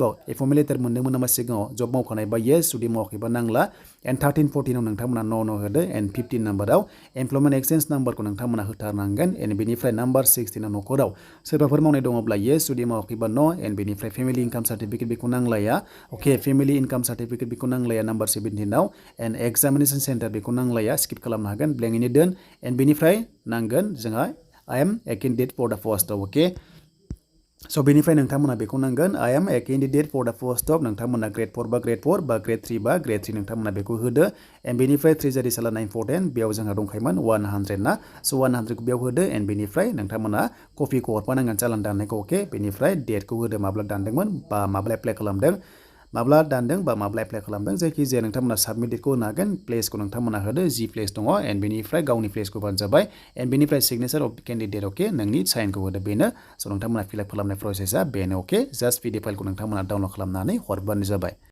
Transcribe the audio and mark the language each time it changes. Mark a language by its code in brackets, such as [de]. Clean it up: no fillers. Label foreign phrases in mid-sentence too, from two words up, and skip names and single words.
[brx] आव [en] appointment letter [brx] मोनदोंमोन नामा सिगाङाव जब मावखानाय बा येस जुदि मावाखैबा नांला एन्ड 13 14 आव नोंथांमोना न' होदो एन्ड 15 नाम्बाराव [en] employment exchange numberखौ [brx] नोंथांमोना होथारनांगोन एन्ड बेनिफ्राय नाम्बार 16 आव न'खराव सोरबाफोर मावनाय दङब्ला येस जुदि मावाखैबा न' एन्ड बेनिफ्राय [en] family income certificate [brx] बेखौ नांलाया अके [en] family income certificate [brx] बेखौ नांलाया नाम्बार 17 आव एन्ड [en] examination centre [brx] बेखौ नांलाया स्किप खालामनो हागोन ब्लेंकैनो दोन एन्ड बेनिफ्राय नांगोन जोंहा [en] I am a candidate for the post of [brx] अके स' बेनिफ्राय नोंथांमोना बेखौ नांगोन [en] I am a candidate for the post of [brx] नोंथांमोना ग्रेड 4 बा ग्रेड 4 बा ग्रेड 3 बा ग्रेड 3 नोंथांमोना बेखौ होदो एन्ड बेनिफ्राय ट्रेजारि सालाना इम्परटेन्ट बेयाव जोंहा दंखायोमोन 100 ना स' 100 खौ बेयाव होदो एन्ड बेनिफ्राय नोंथांमोना कपिखौ हरफानांगोन चालान दाननायखौ अके बेनिफ्राय डेटखौ होदो माब्ला दानदोंमोन बा माब्ला एप्लाइ खालामदों माब्ला दानदों बा माब्ला एप्लाइ खालामदों जायखिजाया नोंथांमोना [en] submit dateखौ [brx] होनो हागोन प्लेसखौ नोंथांमोना होदो जि प्लेस दङ एन्ड बेनिफ्राय गावनि प्लेसखौ होबानो जाबाय एन्ड बेनिफ्राय [en] signature of candidate [brx] अके नोंनि साइनखौ होदो बेनो स' नोंथांमोना फिलआप खालामनाय प्रसेसा बेनो अके जास्ट PDF फाइलखौ नोंथांमोना डाउनलड खालामनानै हरबानो जाबाय